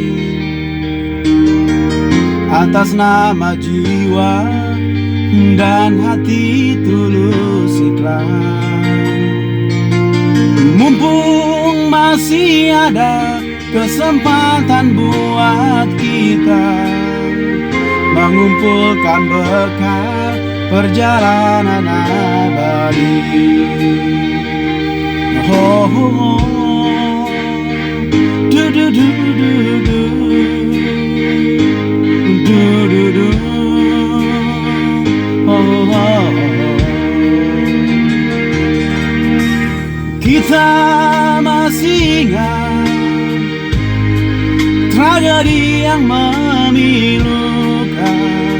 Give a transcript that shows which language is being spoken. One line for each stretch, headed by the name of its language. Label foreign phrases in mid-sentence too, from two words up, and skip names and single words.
Indonesian: atas nama jiwa dan hati tulus ikhlas. Mumpung masih ada kesempatan buat kita mengumpulkan bekal perjalanan abadi. Oh, oh, oh. Du, du, du, du, du. Du, du, du. Oh, oh, oh. Kita masih ingat tragedi yang memilukan.